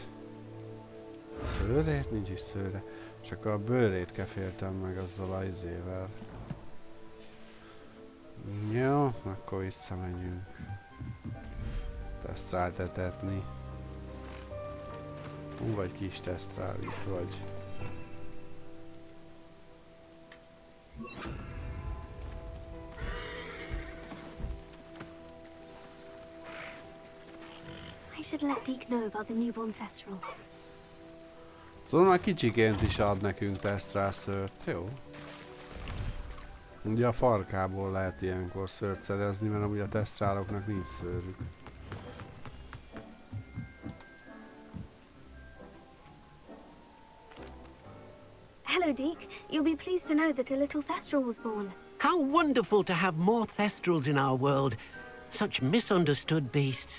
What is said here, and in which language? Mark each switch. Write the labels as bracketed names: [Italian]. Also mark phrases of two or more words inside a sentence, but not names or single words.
[Hungarian] Szőrét? Nincs is szőre. Csak a bőrét keféltem meg azzal a izével. Jó, akkor visszamegyünk. Tesztrált etetni. Hú, vagy kis tesztrál, itt vagy. [English] I should let Deke know about the newborn Thestral. [Hungarian] Tudom, már kicsiként is ad nekünk tesztrál szőrt, jó? Ugye a farkából lehet ilyenkor szőrt szerezni, mert amúgy a tesztráloknak nincs szőrük. [English] Hello, Deke. You'll be pleased to know that a little Thestral was born. How wonderful to have more Thestrals in our world. Such misunderstood beasts.